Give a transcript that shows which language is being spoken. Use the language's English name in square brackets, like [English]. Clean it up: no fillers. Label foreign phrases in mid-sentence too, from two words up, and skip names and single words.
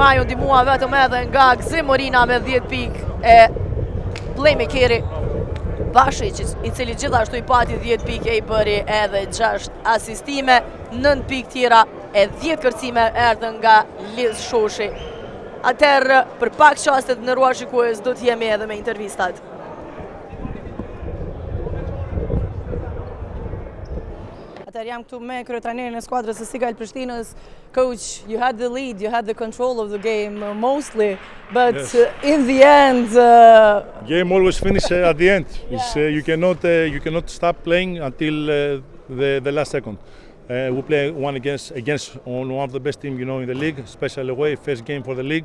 [Albanian] Ajo ndihmua vetëm edhe nga Gzim Morina me 10 pikë e playmakeri Bashic, i cili gjithashtu i pati 10 pikë e i bëri edhe 6 asistime, 9 pikë tjera e 10 kërcime erdhën nga Liz Shoshi. Atëherë, për pak qaste të nderuar shikues, do të jemi edhe me intervistat. Atëherë jam këtu me kryetrajnerin e skuadrës së Sigal Prishtinës. [English] Coach, you had the lead, you had the control of the game mostly, but yes. In the end... Game always finishes at the end. You cannot stop playing until the last second. We play against one of the best teams, in the league, especially away, first game for the league.